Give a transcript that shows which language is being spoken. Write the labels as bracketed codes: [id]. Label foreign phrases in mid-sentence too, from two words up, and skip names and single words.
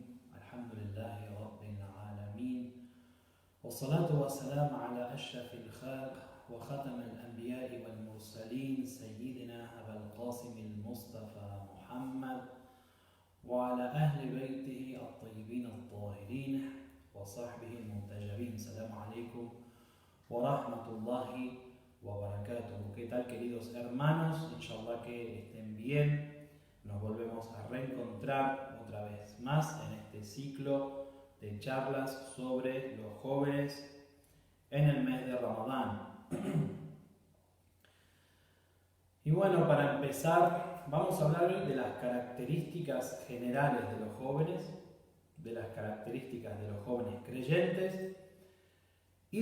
[ar] الحمد لله رب العالمين، والصلاة والسلام على أشرف الخلق وختم الأنبياء والمرسلين سيدنا أبا القاسم المصطفى محمد وعلى أهل بيته الطيبين الطاهرين وصحبه المنتجبين. السلام عليكم ورحمة الله wabarakatuh. [es] ¿Qué tal, queridos hermanos? Inshallah que estén bien. Nos volvemos a reencontrar otra vez más en este ciclo de charlas sobre los jóvenes en el mes de Ramadán. Y bueno, para empezar, vamos a hablar hoy de las características generales de los jóvenes, de las características de los jóvenes creyentes y